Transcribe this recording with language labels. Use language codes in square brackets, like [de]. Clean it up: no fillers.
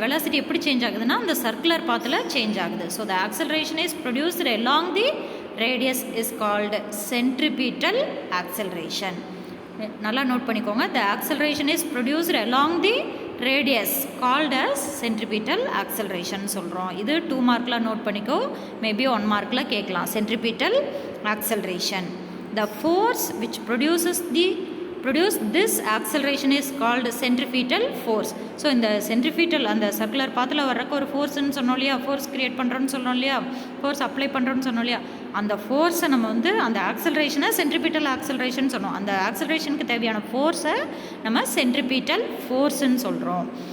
[ta] Velocity எப்படி change ஆகுதுன்னா அந்த சர்க்குலர் பாத்தில் சேஞ்ச் ஆகுது. [en] So the acceleration is produced along the radius is called centripetal acceleration. [ta] நல்லா நோட் பண்ணிக்கோங்க. [en] the acceleration is produced along the radius called as centripetal acceleration [ta] சொல்கிறோம். இது 2 மார்க்கில் நோட் பண்ணிக்கோ, மேபி 1 மார்க்கில் கேட்கலாம். [en] Centripetal acceleration. The force which produce this acceleration is called centripetal force. [ta] So இந்த சென்ட்ரிஃபீட்டல் அந்த சர்க்குலர் பாத்தில் வர்றக்கு ஒரு ஃபோர்ஸ்ன்னு சொன்னோம் இல்லையா, ஃபோர்ஸ் க்ரியேட் பண்ணுறோன்னு சொன்னோம் இல்லையா, ஃபோர்ஸ் அப்ளை பண்ணுறோன்னு சொன்னோம் இல்லையா, அந்த ஃபோர்ஸை நம்ம வந்து அந்த ஆக்சலரேஷனை சென்ட்ரிபீட்டல் ஆக்சலரேஷன் சொன்னோம். அந்த ஆக்சலரேஷனுக்கு தேவையான ஃபோர்ஸை நம்ம சென்ட்ரிபீட்டல் ஃபோர்ஸ்ன்னு சொல்கிறோம்.